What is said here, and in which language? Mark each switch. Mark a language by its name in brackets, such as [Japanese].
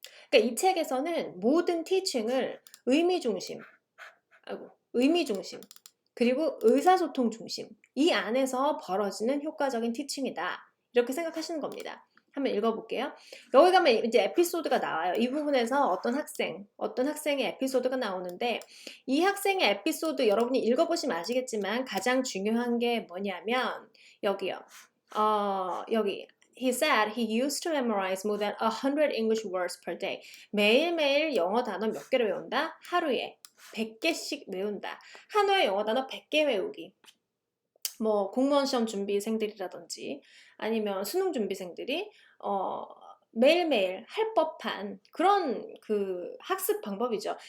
[Korean] 그러니까 이 책에서는 모든 티칭을 의미 중심, 그리고 의사소통 중심, 이 안에서 벌어지는 효과적인 티칭이다, 이렇게 생각하시는 겁니다. 한번 읽어볼게요. 여기 가면 이제 에피소드가 나와요. 이 부분에서 어떤 학생의 에피소드가 나오는데, 이 학생의 에피소드 여러분이 읽어보시면 아시겠지만 가장 중요한 게 뭐냐면 여기요. 여기 [English] He said he used to memorize more than 100 English words per day. [Korean] 매일매일 영어 단어 몇 개를 외운다? 하루에 100개씩 외운다. 한화의 영어 단어 100개 외우기. 뭐 공무원 시험 준비생들이라든지 아니면 수능 준비생들이 매일매일 할 법한 그런 그 학습 방법이죠.